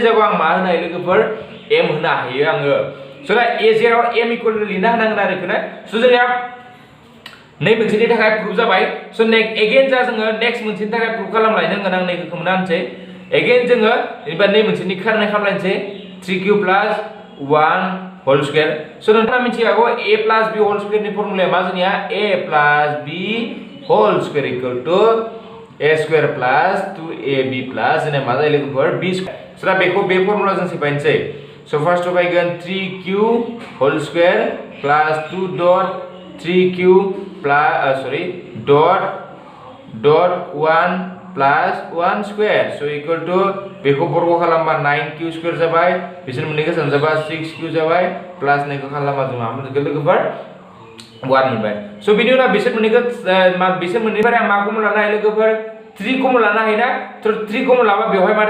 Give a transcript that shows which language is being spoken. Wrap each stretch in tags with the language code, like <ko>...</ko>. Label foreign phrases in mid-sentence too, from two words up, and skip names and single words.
<brx>जायगायाव आं मा होनो हायो लोगोफोर m होनो हायो आङो स' दा जेराव m</brx> <en>equal</en> <brx>होनांगोन आरो बेखौनो स' जोंनिया नै मोनसेनि थाखाय प्रुफ जाबाय स' एगेन जा जोङो नेक्स्ट मोनसेनि थाखाय प्रुफ खालामलायनांगोन आं नैखौ खोमना होनसै एगेन जोङो एबा नै मोनसेनि खारनाय खालामलायनोसै</brx> <en>3q plus 1 whole square</en> <brx>स' नोंथाङा मिथिखागौ</brx> <en>a plus b whole square</en> <brx>नि फर्मुलाया मा जोंनिया</brx> <en>a plus b whole square equal to a square plus 2ab plus</en> <brx>जोंना मा जायो लोगोफोर</brx> <en>b square</en> <brx>स' दा बेखौ बे फर्मुला जों सिफायनोसै स' फार्स्टआव फैगोन</brx> <en>3q whole square plus 2 dot 3q plus dot 1 plus 1 square</en> <brx>स'</brx> <en>equal to</en> <brx>बेखौ बर्ग खालामबा</brx> <en>9q square</en> <brx>जाबाय बिसोर मोननैखौ सानजाबा 6q जाबाय प्लस नैखौ खालामबा जों मा मोनगोन लोगोफोर 1 मोनबाय स' बिनि उनाव बिसोर मोननैनिफ्राय मा कमन लानो हायो लोगोफोर 3 कमन लानो हायो ना थ' 3 कमन लाबा बेवहाय मा</brx>